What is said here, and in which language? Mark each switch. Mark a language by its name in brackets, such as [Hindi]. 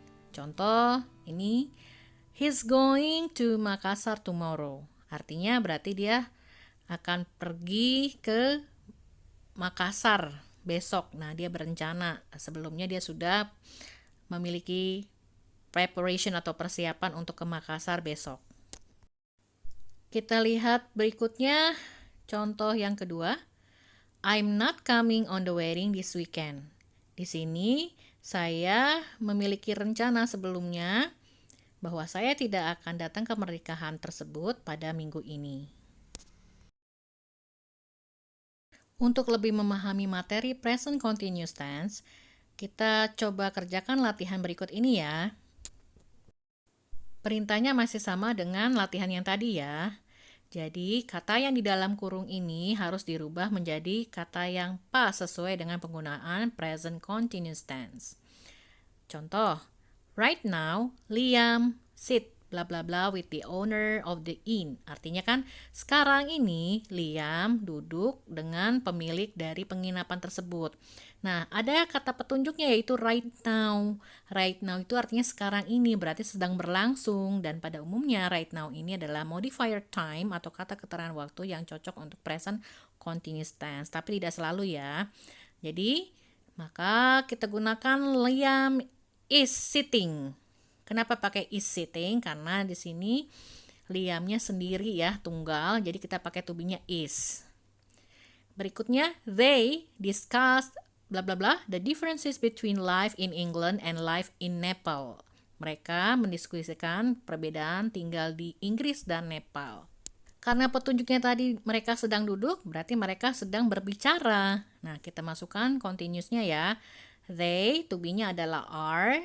[Indonesian] Contoh ini, [English] he's going to Makassar tomorrow. [Indonesian] Artinya berarti dia akan pergi ke Makassar besok. Nah, dia berencana. Sebelumnya dia sudah memiliki preparation atau persiapan untuk ke Makassar besok. Kita lihat berikutnya, contoh yang kedua. [English] I'm not coming on the wedding this weekend. [Indonesian] Di sini saya memiliki rencana sebelumnya bahwa saya tidak akan datang ke pernikahan tersebut pada minggu ini. Untuk lebih memahami materi present continuous tense, kita coba kerjakan latihan berikut ini ya. Perintahnya masih sama dengan latihan yang tadi ya. Jadi, kata yang di dalam kurung ini harus dirubah menjadi kata yang pas sesuai dengan penggunaan present continuous tense. Contoh, [English] right now, Liam sit bla bla bla with the owner of the inn. [Indonesian] Artinya kan, sekarang ini Liam duduk dengan pemilik dari penginapan tersebut. Nah, ada kata petunjuknya yaitu right now. Right now itu artinya sekarang ini, berarti sedang berlangsung. Dan pada umumnya right now ini adalah modifier time atau kata keterangan waktu yang cocok untuk present continuous tense. Tapi tidak selalu ya. Jadi, maka kita gunakan [English] Liam is sitting. [Indonesian] Kenapa pakai is sitting? Karena di sini Liamnya sendiri ya, tunggal. Jadi kita pakai to be-nya is. Berikutnya, [English] they discussed bla bla bla the differences between life in England and life in Nepal. [Indonesian] Mereka mendiskusikan perbedaan tinggal di Inggris dan Nepal. Karena petunjuknya tadi mereka sedang duduk, berarti mereka sedang berbicara. Nah, kita masukkan continuousnya ya. They, to be-nya adalah are.